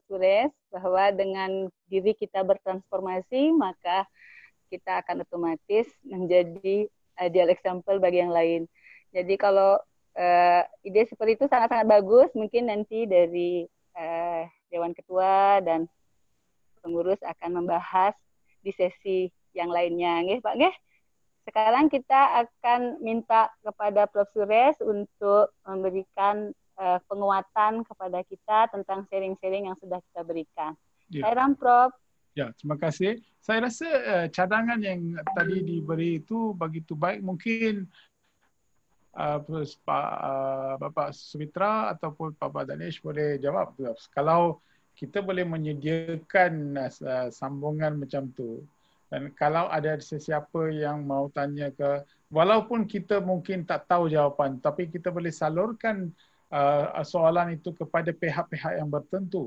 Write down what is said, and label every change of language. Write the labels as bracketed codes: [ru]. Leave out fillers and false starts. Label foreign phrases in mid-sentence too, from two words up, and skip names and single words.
[id] Suresh, bahwa dengan diri kita bertransformasi, maka kita akan otomatis menjadi [en] ideal example [id] bagi yang lain. Jadi kalau ide seperti itu sangat-sangat bagus, mungkin nanti dari Dewan Ketua dan pengurus akan membahas di sesi yang lainnya. Nggih, Pak, nggih. Sekarang kita akan minta kepada Prof. Suresh untuk memberikan penguatan kepada kita tentang sharing-sharing yang sudah kita berikan. Sairam, Prof. [ms] Ya, terima kasih. Saya rasa cadangan yang tadi diberi itu begitu baik. Mungkin Bapak Sumitra ataupun Pak Danesh boleh jawab. Kalau kita boleh menyediakan sambungan macam tu, Dan kalau ada sesiapa yang mau tanya ke, walaupun kita mungkin tak tahu jawapan, tapi kita boleh salurkan soalan itu kepada pihak-pihak yang bertentu.